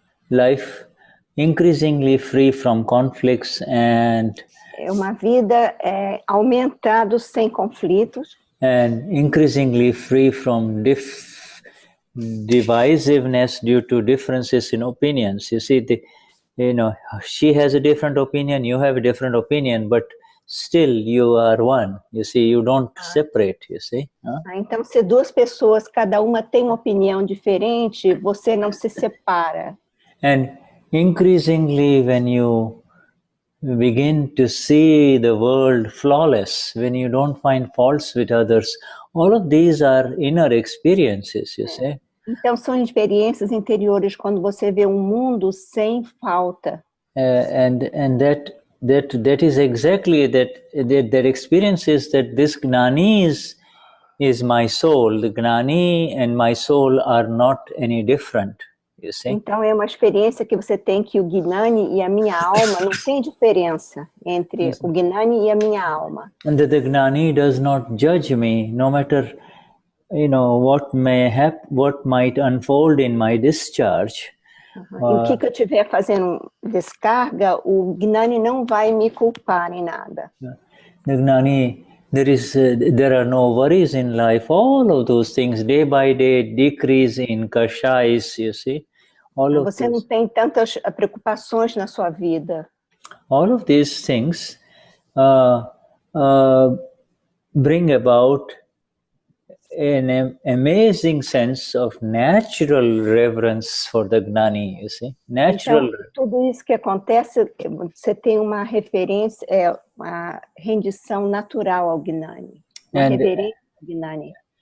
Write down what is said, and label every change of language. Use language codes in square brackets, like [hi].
[en] Life increasingly free from conflicts and. [pt] É uma vida aumentado sem conflitos. [en] And increasingly free from divisiveness due to differences in opinions. You see, she has a different opinion, you have a different opinion, but still you are one. You see, you don't separate, you see. [pt] Então, se duas pessoas, cada uma tem uma opinião diferente, você não se separa. [en] And increasingly when you begin to see the world flawless, when you don't find faults with others, all of these are inner experiences, you see. [pt] Então são experiências interiores quando você vê um mundo sem falta. [en] And that is exactly that experience is that this Gnani is my soul. The Gnani and my soul are not any different. You see? [pt] Então é uma experiência que você tem que o Gnani e a minha alma não tem diferença entre o Gnani e a minha alma. [en] And that the Gnani does not judge me, no matter what might unfold in my discharge. [pt] E o que eu estiver fazendo descarga, o Gnani não vai me culpar em nada. [en] The Gnani there are no worries in life. All of those things, day by day, decrease in kashais, you see. [pt] Você não tem tantas preocupações na sua vida. [en] All of these things bring about an amazing sense of natural reverence for the Gnani, you see. Natural. [pt] Então, tudo isso que acontece, você tem uma referência, uma rendição natural ao Gnani, uma reverência ao Gnani.